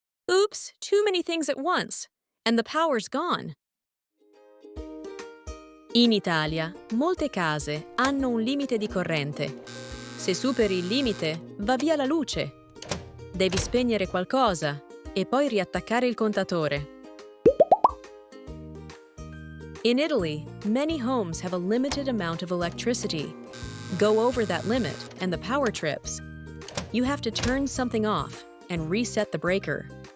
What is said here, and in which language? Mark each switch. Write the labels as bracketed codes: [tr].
[en] Oops, too many things at once. And the power's gone. [it] In Italia, molte case hanno un limite di corrente. Se superi il limite, va via la luce. Devi spegnere qualcosa e poi riattaccare il contatore. [en] In Italy, many homes have a limited amount of electricity. Go over that limit and the power trips. You have to turn something off and reset the breaker.